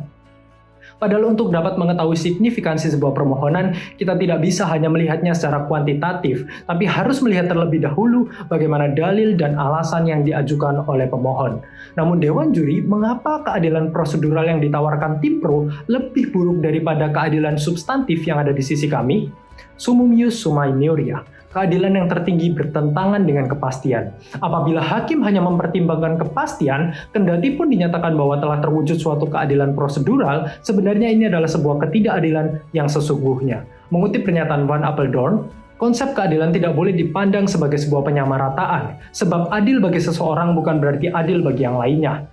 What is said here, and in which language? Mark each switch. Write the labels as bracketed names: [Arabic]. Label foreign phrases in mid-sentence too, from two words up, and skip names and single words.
[Indonesian] Padahal untuk dapat mengetahui signifikansi sebuah permohonan, kita tidak bisa hanya melihatnya secara kuantitatif, tapi harus melihat terlebih dahulu bagaimana dalil dan alasan yang diajukan oleh pemohon. Namun Dewan Juri, mengapa keadilan prosedural yang ditawarkan tim pro lebih buruk daripada keadilan substantif yang ada di sisi kami? [Latin] Summum ius summa iniuria. [Indonesian] Keadilan yang tertinggi bertentangan dengan kepastian. Apabila hakim hanya mempertimbangkan kepastian, kendati pun dinyatakan bahwa telah terwujud suatu keadilan prosedural, sebenarnya ini adalah sebuah ketidakadilan yang sesungguhnya. Mengutip pernyataan Van Apeldoorn, konsep keadilan tidak boleh dipandang sebagai sebuah penyamarataan, sebab adil bagi seseorang bukan berarti adil bagi yang lainnya.